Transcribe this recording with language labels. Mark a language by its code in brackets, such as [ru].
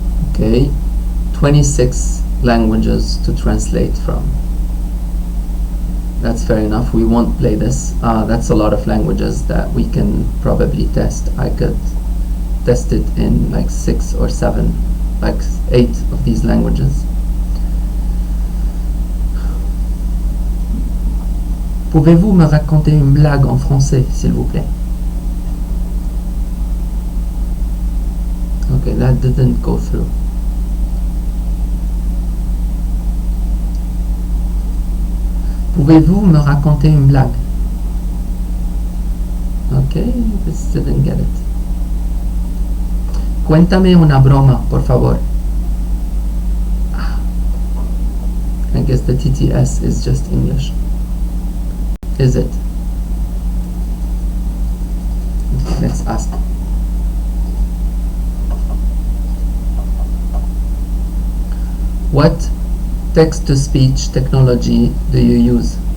[en] Okay, 26 languages to translate from. That's fair enough. We won't play this. That's a lot of languages that we can probably test. I could test it in like 6 or 7, like 8 of these languages. [fr] Pouvez-vous me raconter une blague en français, s'il vous plaît? [en] Okay, that didn't go through. [fr] Pouvez-vous me raconter une blague? [en] Okay, this didn't get it. [es] Cuéntame una broma, por favor. [en] I guess the TTS is just English. Is it? Okay, let's ask. What text-to-speech technology do you use?